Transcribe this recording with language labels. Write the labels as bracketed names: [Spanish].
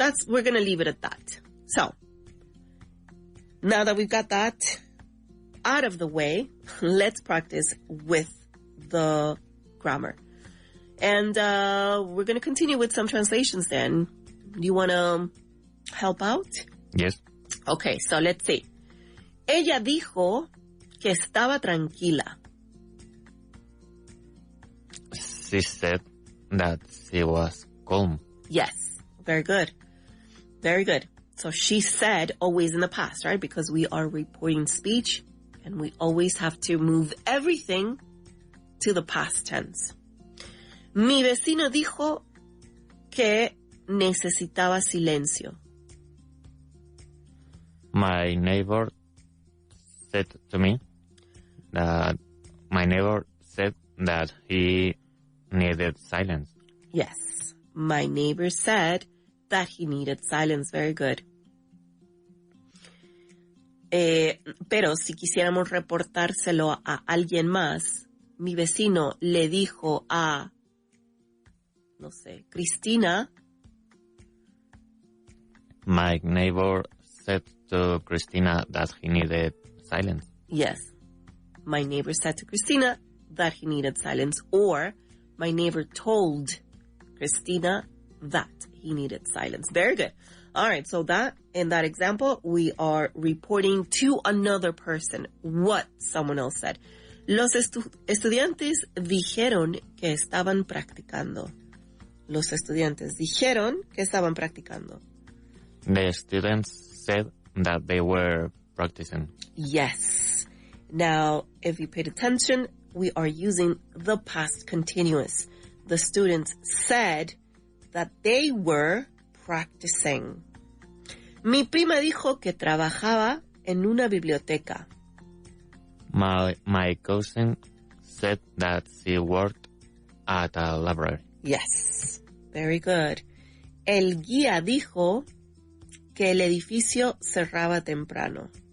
[English] we're going to leave it at that. So, now that we've got that out of the way, let's practice with the grammar. And we're going to continue with some translations then. Do you want to help out? Yes. Okay, so let's see. [Spanish] Ella dijo que estaba tranquila. [English] She said that she was calm. Yes, very good. Very good. So she said always in the past, right? Because we are reporting speech and we always have to move everything to the past tense. [Spanish] Mi vecino dijo que necesitaba silencio. [English] My neighbor said to me that he needed silence. Yes. My neighbor said that he needed silence. Very good. [Spanish] Pero si quisiéramos reportárselo a alguien más, mi vecino le dijo a, no sé, Cristina. [English] My neighbor said to Cristina that he needed silence. Yes. My neighbor said to Cristina that he needed silence. Or my neighbor told Cristina that he needed silence. Very good. All right. So that, in that example, we are reporting to another person what someone else said. [Spanish] Los estudiantes dijeron que estaban practicando. Los estudiantes dijeron que estaban practicando. [English] The students said that they were practicing. Yes. Now, if you paid attention, we are using the past continuous. The students said that they were practicing. [Spanish] Mi prima dijo que trabajaba en una biblioteca. [English] My cousin said that she worked at a library. Yes. Very good. [Spanish] El guía dijo que el edificio cerraba temprano.